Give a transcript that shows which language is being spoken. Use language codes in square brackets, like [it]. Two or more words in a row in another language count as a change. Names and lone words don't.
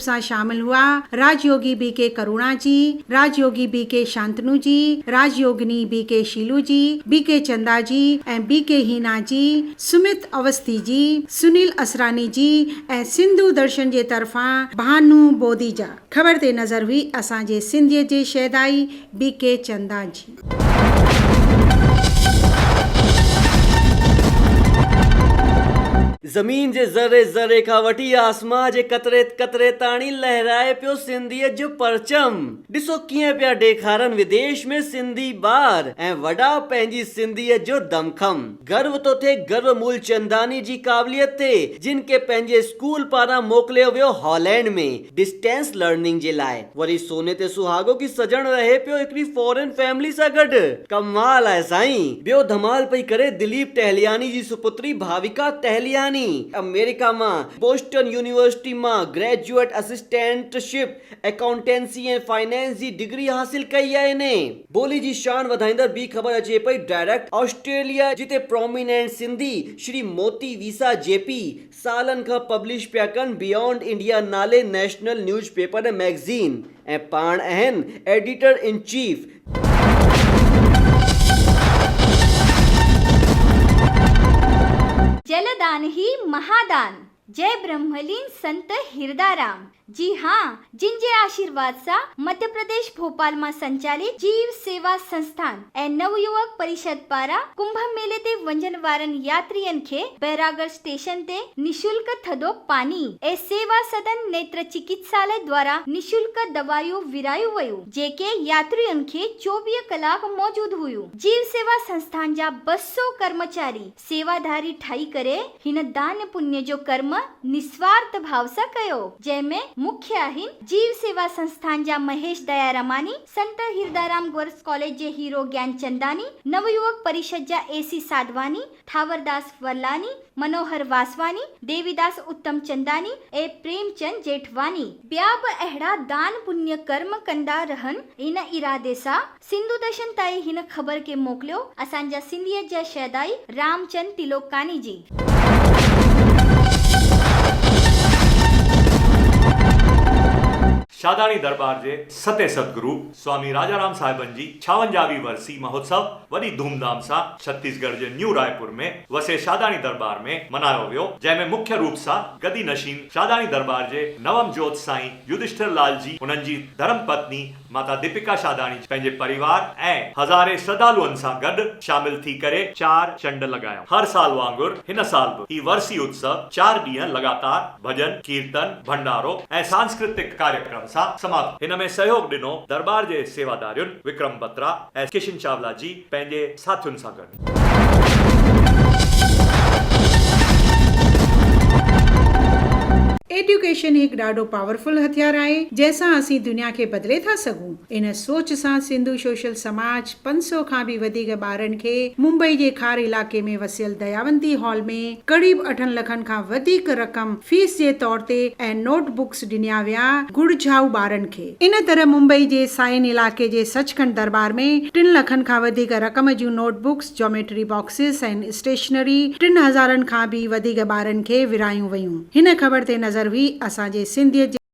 [sd] सां शामिल हुआ राजयोगी BK करुणा जी, राजयोगी BK शांतनु जी, राजयोगिनी BK शीलू जी, BK चंदा जी ऐं BK हीना जी, सुमित अवस्थी जी, सुनील असरानी जी ऐं सिंधु दर्शन जे तरफ़ां भानु बोदीजा। ख़बर ते नज़र हुई असांजे सिंधियत जे शहदाई BK चंदा जी। ज़मीन जे ज़रे ज़रे खां वठी आसमां जे कतरे कतरे ताणी लहराए पियो सिंधियत जो परचम। ॾिसो कीअं पिया ॾेखारनि विदेश में सिंधी ॿार ऐं वॾा पंहिंजी सिंधियत जो दमखम। गर्व तो थे गर्व मूलचंदानी जी क़ाबिलियत ते, जिन खे पंहिंजे स्कूल पारां मोकिलियो वियो हॉलैंड में [en] distance learning [sd] जे लाइ। वरी सोने ते सुहागो की सजण रहे पियो हिकिड़ी फॉरेन फैमिली सां गॾु। कमाल आहे साईं। ॿियो धमाल पई करे दिलीप टहलियानी जी सुपुत्री भाविका टहलियानी। अमेरिका में बोस्टन यूनिवर्सिटी में [en] graduate assistantship [sd] अकाउंटेंसी ऐं फाइनेंस जी डिग्री हासिल कई आहे ने। बोली जी शान वधाईंदड़ बी ख़बर अचे पई डायरेक्ट ऑस्ट्रेलिया, जिते प्रोमिनेंट सिंधी श्री मोती वीसा जेपी सालन खां पब्लिश पिया कनि बियॉन्ड इंडिया नाले [en] national newspaper [sd] ऐं मैगज़ीन, ऐं पाण आहिनि [en] editor in chief. [sd] जलदान ही महादान। जय ब्रह्मलीन संत हिरदाराम। जी हाँ, जिन जे आशीर्वाद सां मध्य प्रदेश भोपाल में संचालित जीव सेवा संस्थान ऐं नवयुवक परिषद पारां कुंभ मेले ते वंजन वारन यात्रियन खे बैरागढ़ स्टेशन ते निशुल्क थधो पानी ऐं सेवा सदन नेत्र चिकित्सालय द्वारा निशुल्क दवायूं विरायूं वयूं जेके यात्रियन खे 24 कलाक मौजूद हुयूं। जीव सेवा संस्थान जा 200 कर्मचारी सेवाधारी ठाई करे हिन दान पुण्य जो कर्म निस्वार्थ भाव सां कयो, जंहिंमें मुख्य आहिनि जीव सेवा संस्थान जा महेश दयारमानी, संत हिरदाराम गर्ल्स कॉलेज जे हीरो ज्ञान चंदानी, नवयुवक परिषद जा एसी साधवानी, ठावरदास वरलानी, मनोहर वासवानी, देवीदास उत्तम चंदानी ऐं प्रेमचंद जेठवानी। ॿिया बि अहिड़ा दान पुण्य कर्म कंदा रहन इन इरादे सां सिंधु दर्शन ताईं हिन ख़बर खे मोकिलियो असांजा सिंधियत जा शहदाई रामचंद तिलोकानी जी। शादानी दरबार जे सते सतगुरु स्वामी राजाराम साहिबन जी 56वीं वर्सी महोत्सव वॾी धूमधाम सां छत्तीसगढ़ जे न्यू रायपुर में वसे शादानी दरबार में मनायो वियो, जंहिंमें मुख्य रूप सां गदी नशीन शादानी दरबार जे नवम जोत साईं युधिष्ठिर लाल जी, उन्हनि जी धर्म पत्नी माता दीपिका शादानी पंहिंजे परिवार ऐं हज़ारे श्रद्धालुअनि सां गॾु शामिल थी करे 4 चंड लॻायो। हर साल वांगुरु हिन साल बि ही वर्सी उत्सव 4 ॾींहं लगातार भजन, कीर्तन, भंडारो ऐं सांस्कृतिक कार्यक्रम सां समाप्त। हिन में सहयोग ॾिनो दरबार जे सेवादारियुनि विक्रम बत्रा ऐं किशन चावला जी पंहिंजे साथियुनि सां गॾु। एड्यूकेशन हिकु ॾाढो पावरफुल हथियार आहे जंहिंसां असीं दुनिया खे बदिले था सघूं। इन सोच सां सिंधु सोशल समाज 500 खां बि वधीक ॿारनि खे मुंबई जे खार इलाके में वसियल दयावंती हॉल में करीब 8 लखनि खां वधीक रक़म फीस जे तौर ते ऐं नोटबुक्स ॾिना विया गुड़झाऊ ॿारनि खे। इन तरह मुंबई जे साइन इलाके जे सचखंड दरबार में 3 लखनि खां वधीक रक़म जूं नोटबुक्स, [en] geometry boxes [sd] ऐं स्टेशनरी 3000 खां बि वधीक ॿारनि खे विरायूं वयूं। हिन ख़बर ते नज़र हुई असांजे सिंधियत